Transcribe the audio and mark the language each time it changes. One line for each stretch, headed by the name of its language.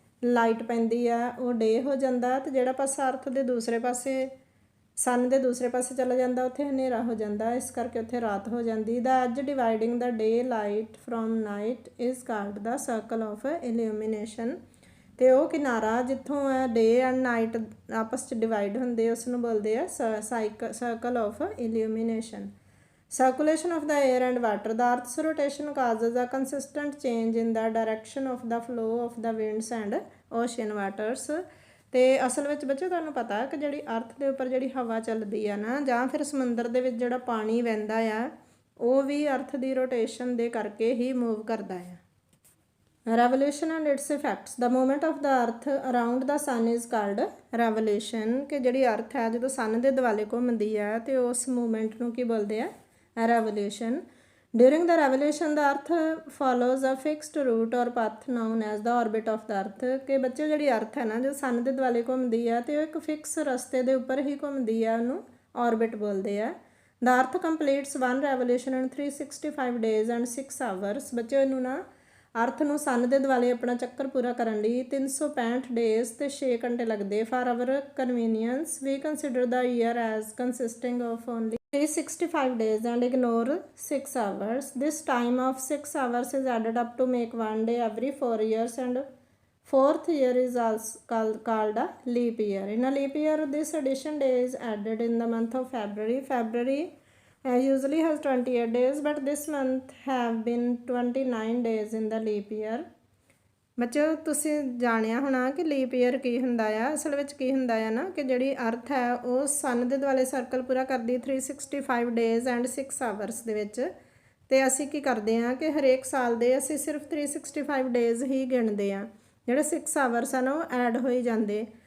Punjabi: Light ਪੈਂਦੀ ਆ ਉਹ ਡੇ ਹੋ ਜਾਂਦਾ, ਤੇ ਜਿਹੜਾ ਪਾਸਾ ਅਰਥ ਦੇ ਦੂਸਰੇ ਪਾਸੇ ਸਨ ਦੇ ਦੂਸਰੇ ਪਾਸੇ ਚਲਾ ਜਾਂਦਾ ਉੱਥੇ ਹਨੇਰਾ ਹੋ ਜਾਂਦਾ, ਇਸ ਕਰਕੇ ਉੱਥੇ ਰਾਤ ਹੋ ਜਾਂਦੀ।
English: The edge dividing the day light from night is called the circle of illumination.
Punjabi: ਤੇ ਉਹ ਕਿਨਾਰਾ ਜਿੱਥੋਂ ਡੇ ਐਂਡ ਨਾਈਟ ਆਪਸ 'ਚ ਡਿਵਾਈਡ ਹੁੰਦੇ ਉਸ ਨੂੰ ਬੋਲਦੇ ਆ circle of ਇਲੂਮੀਨੇਸ਼ਨ।
English: Circulation of the air and water. The Earth's rotation causes a consistent change in the direction of the flow of the winds and ocean waters.
Punjabi: ਤੇ ਅਸਲ ਵਿੱਚ ਬੱਚੇ ਤੁਹਾਨੂੰ ਪਤਾ ਕਿ ਜਿਹੜੀ ਅਰਥ ਦੇ ਉੱਪਰ ਜਿਹੜੀ ਹਵਾ ਚੱਲਦੀ ਆ ਨਾ, ਜਾਂ ਫਿਰ ਸਮੁੰਦਰ ਦੇ ਵਿੱਚ ਜਿਹੜਾ ਪਾਣੀ ਵਹਿੰਦਾ ਆ, ਉਹ ਵੀ ਅਰਥ ਦੀ ਰੋਟੇਸ਼ਨ ਦੇ ਕਰਕੇ ਹੀ ਮੂਵ ਕਰਦਾ ਆ।
English: Revolution and its effects. The movement of the earth around the sun is called revolution.
Punjabi: ਕਿ ਜਿਹੜੀ ਅਰਥ ਹੈ ਜਦੋਂ ਸਨ ਦੇ ਦੁਆਲੇ ਘੁੰਮਦੀ ਆ ਤੇ ਉਸ ਮੂਵਮੈਂਟ ਨੂੰ ਕੀ ਬੋਲਦੇ ਆ?
English: Revolution. During the revolution the earth follows a fixed route or path known as the orbit of the earth.
Punjabi: ਕਿ ਬੱਚੇ ਜਿਹੜੀ ਅਰਥ ਹੈ ਨਾ ਜੋ ਸਨ ਦੇ ਦੁਆਲੇ ਘੁੰਮਦੀ ਆ ਤੇ ਉਹ ਇੱਕ ਫਿਕਸ ਰਸਤੇ ਦੇ ਉੱਪਰ ਹੀ ਘੁੰਮਦੀ ਆ, ਉਹਨੂੰ orbit ਬੋਲਦੇ ਆ।
English: The earth completes one revolution in 365 days and 6 hours.
Punjabi: ਬੱਚੇ ਇਹਨੂੰ ਨਾ ਅਰਥ ਨੂੰ ਸਨ ਦੇ ਦੁਆਲੇ ਆਪਣਾ ਚੱਕਰ ਪੂਰਾ ਕਰਨ ਲਈ 365 ਡੇਜ਼ ਤੇ 6 ਘੰਟੇ ਲੱਗਦੇ।
English: For our convenience we consider the year as consisting of only 365 days and ignore 6 hours. This time of 6 hours is added up to make one day every 4 years, and fourth year is also called a leap year. In a leap year, this addition day is added in the month of February. February usually has 28 days, but this month have been 29 days in the leap year.
Punjabi: ਬੱਚੋ ਤੁਸੀਂ ਜਾਣਿਆ ਹੋਣਾ ਕਿ leap year ਕੀ ਹੁੰਦਾ ਆ। ਅਸਲ ਵਿੱਚ ਕੀ ਹੁੰਦਾ ਆ ਨਾ ਕਿ ਜਿਹੜੀ ਅਰਥ ਹੈ ਉਹ ਸਨ ਦੇ ਦੁਆਲੇ ਸਰਕਲ ਪੂਰਾ ਕਰਦੀ 365 ਡੇਜ਼ ਐਂਡ 6 ਆਵਰਸ ਦੇ ਵਿੱਚ। ਤੇ ਅਸੀਂ ਕੀ ਕਰਦੇ ਆ ਕਿ ਹਰੇਕ ਸਾਲ ਦੇ ਅਸੀਂ ਸਿਰਫ 365 ਡੇਜ਼ ਹੀ ਗਿਣਦੇ ਆ, ਜਿਹੜੇ 6 ਆਵਰਸ ਆ ਨਾ ਉਹ ਐਡ ਹੋਈ ਜਾਂਦੇ।